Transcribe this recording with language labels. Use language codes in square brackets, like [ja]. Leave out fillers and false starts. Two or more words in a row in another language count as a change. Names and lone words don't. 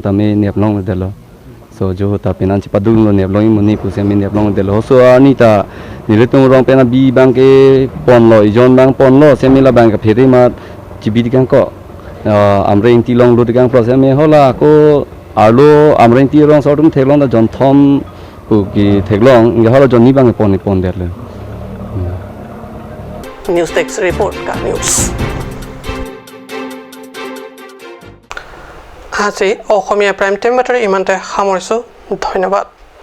[mjw] ta me nep long de lo so jo ta penan ci padung lo nep long moni pu semi nep long de lo so ani ta niletung rong pena bi bang ke pon lo ijon bang pon lo semi la bang ka pheri ma cibi dikang ko amre inti long lo dikang pro semi hola ko arlo amre inti rong so dum thelong da jon thom pu ki thelong nge hola jon ni bang pon de le [en] news desk report [as] কাট নিউজ আজি অসমীয়া [en] prime time [as] বাতৰি ইমানতে সামৰিছোঁ ধন্যবাদ